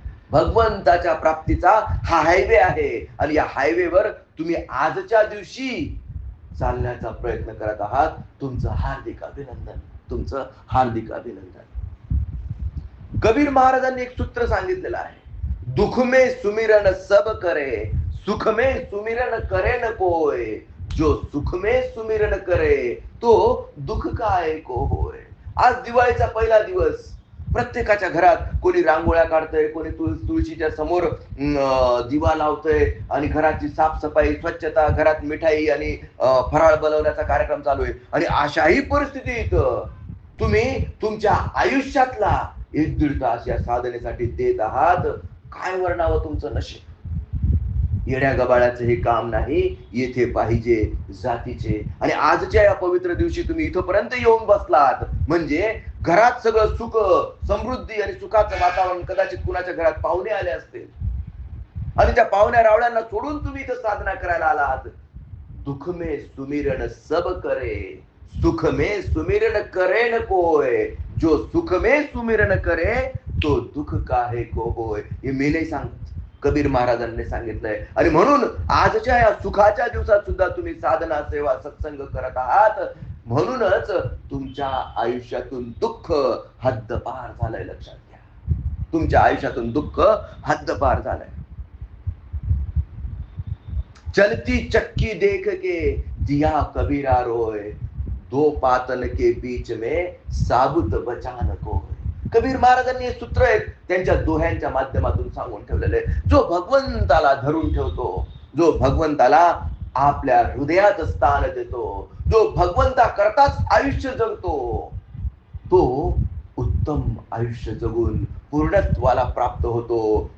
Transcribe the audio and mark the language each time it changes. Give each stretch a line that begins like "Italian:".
Marathi: भगवंताच्या प्राप्तीचा हा हायवे आहे, आणि या हायवेवर तुम्ही आजच्या दिवशी चालण्याचा प्रयत्न करत आहात. तुमचं हार्दिक अभिनंदन, तुमचं हार्दिक अभिनंदन. कबीर महाराजांनी एक सूत्र सांगितलेलं आहे,
Hindi: दुख में सुमिरन सब करे, सुख में सुमिरन करे न कोय, जो सुख में सुमिरन करे तो दुःख काय को होय.
Marathi: आज दिवाळीचा पहिला दिवस. प्रत्येकाच्या घरात कोणी रांगोळ्या काढतंय, कोणी तुळशीच्या समोर दिवा लावतंय, आणि घराची साफसफाई, स्वच्छता, घरात मिठाई आणि फराळ बनवण्याचा कार्यक्रम चालू आहे. आणि अशाही परिस्थितीत तुम्ही तुमच्या आयुष्यातला 1-1.5 तास या साधनेसाठी देत आहात. काय वर्णावं तुमचं नशीब. येड्या गबाळ्याचं हे काम नाही, येथे पाहिजे जातीचे. आणि आजच्या या पवित्र दिवशी तुम्ही इथपर्यंत येऊन बसलात म्हणजे घरात सगळं सुख, समृद्धी आणि सुखाचं वातावरण. कदाचित कुणाच्या घरात पाहुणे आले असतील, आणि त्या पाहुण्या रावळ्यांना सोडून तुम्ही इथं साधना करायला आलात.
Hindi: दुःख में सुमिरन सब करे, सुख में सुमिरन करे न कोय, जो सुख में सुमिरन करे तो दुःख काहे को होय.
Marathi: हे मी नाही सांगत, कबीर महाराजांनी सांगितलंय. आणि म्हणून आजच्या या सुखाच्या दिवसात सुद्धा तुम्ही साधना, सेवा, सत्संग करत आहात. म्हणूनच तुमच्या आयुष्यातून दुःख हद्दपार झालंय. लक्षात घ्या, तुमच्या आयुष्यातून दुःख हद्दपार झालंय.
Hindi: चलती चक्की देख के दिया कबीरा रोय, दो पातन के बीच में साबुत बचान को.
Marathi: कबीर महाराजांनी हे सूत्र आहेत त्यांच्या दोह्यांच्या माध्यमातून सांगून ठेवलेले. जो भगवंताला धरून ठेवतो, जो भगवंताला आपल्या हृदयात स्थान देतो, जो भगवंता करताच आयुष्य जगतो, तो उत्तम आयुष्य जगून पूर्णत्वाला प्राप्त होतो.